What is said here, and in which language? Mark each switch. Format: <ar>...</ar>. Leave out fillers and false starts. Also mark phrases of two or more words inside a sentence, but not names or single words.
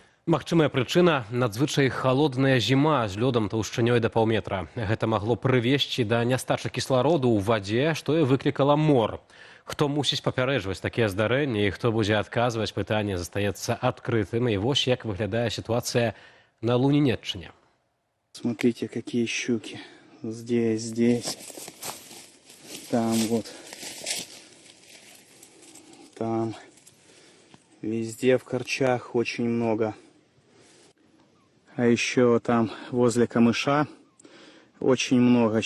<be>Магчымая прычына – надзвычай халодная зіма з лёдам таўшчынёй да паўметра. Гэта магло прывесці да нястачы кіслароду ў вадзе, што і выклікала мор. Хто мусіць папярэджваць такія здарэнні і хто будзе адказваць, пытанне застаецца адкрытым. І вось як выглядае сітуацыя на Лунінеччыне.</be> <ru>Смотрите, какие щуки. Здесь. Там вот. Там. Везде в корчах очень много. А еще там возле камыша очень много.</ru>